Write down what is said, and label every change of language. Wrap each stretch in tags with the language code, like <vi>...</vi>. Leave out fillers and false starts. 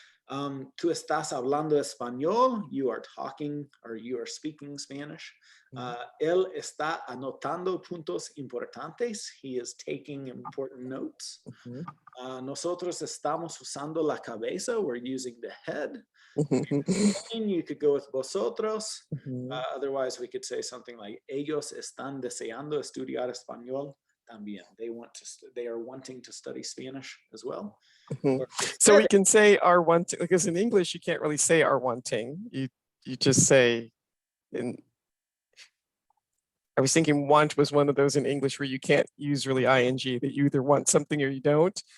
<es>Tú estás hablando español,</es> <en>you are talking or you are speaking Spanish.</en> <es>Él está anotando puntos importantes,</es> <en>he is taking important notes.</en> <es>Nosotros estamos usando la cabeza,</es> <en>we're using the head. You could go with vosotros. Otherwise, we could say something like</en> <es>ellos están deseando estudiar español también.</es> <en>They are wanting to study Spanish as well. So we can say are wanting, because in English you can't really say are wanting. You just say I was thinking want was one of those in English where you can't use really ing, that you either want something or you don't.</en>